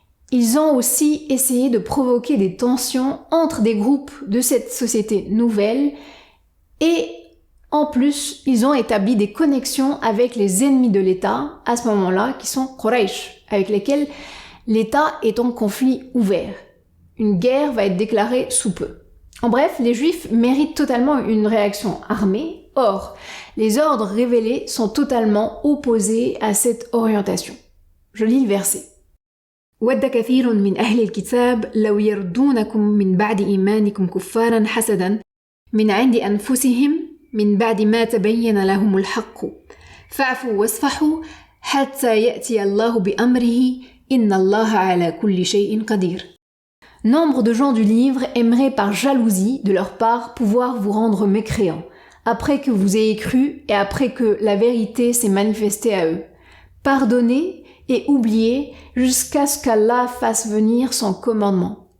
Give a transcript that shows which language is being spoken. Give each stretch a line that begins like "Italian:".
French: Ils ont aussi essayé de provoquer des tensions entre des groupes de cette société nouvelle et en plus, ils ont établi des connexions avec les ennemis de l'État à ce moment-là, qui sont Quraysh, avec lesquels l'État est en conflit ouvert. Une guerre va être déclarée sous peu. En bref, les Juifs méritent totalement une réaction armée. Or, les ordres révélés sont totalement opposés à cette orientation. Je lis le verset.
Arabic: وَدَّ كَثِيرٌ مِّنْ أَهْلِ الْكِتَابِ لَوْ يَرْدُونَكُم مِّن بَعْدِ إِيمَانِكُمْ كُفَّارًا حَسَدًا مِّنْ عِندِ أَنفُسِهِمْ من بعد ما تبين لهم الحق فاعفوا واصفحوا حتى يأتي الله بأمره إن الله على كل شيء قدير.
French: Nombre de gens du livre aimeraient par jalousie de leur part pouvoir vous rendre mécréants, après que vous ayez cru et après que la vérité s'est manifestée à eux. Pardonnez et oubliez jusqu'à ce qu'Allah fasse venir son commandement.